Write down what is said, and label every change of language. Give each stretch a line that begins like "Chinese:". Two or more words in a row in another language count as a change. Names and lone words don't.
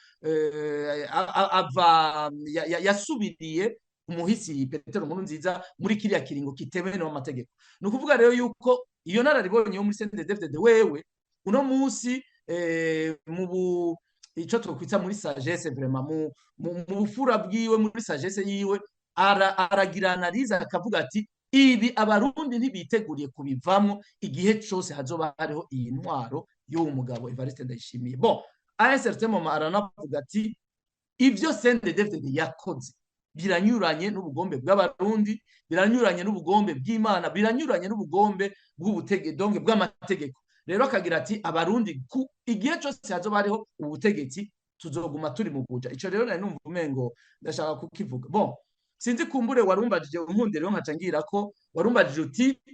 Rundi: yasubiriye umuhisi Petero Nkurunziza muri kiriya kiringo kitemewe n'amategeko no kuvuga rero yuko iyo nararibonye yo muri CNDD-FDD wewe uno musi mu ico twokwita muri
French: sagesse vraiment
Rundi: mu bufura bwiwe muri sagesse yiwe aragira analyse akavuga ati ibi abarundi ntibiteguriye kubivamwo igihe cyose hazoba hariho iyi ntwaro y'uwo mugabo Evariste Ndayishimiye
French: bon à un certain moment
Rundi: aranavuga ati ivyo CNDD-FDD yakoze biranyuranye n'ubugombe bw'abarundi biranyuranye n'ubugombe bw'Imana biranyuranye n'ubugombe bw'ubutegetsi bw'amategeko rero akagira ati abarundi ku igihe cyose hazoba hariho ubutegetsi tuzoguma turi mu buja ico rero nari numva umengo ndashaka kukivuga bon sinzi kumbure warumbajije unkundire nkaca ngira ko warumbajije uti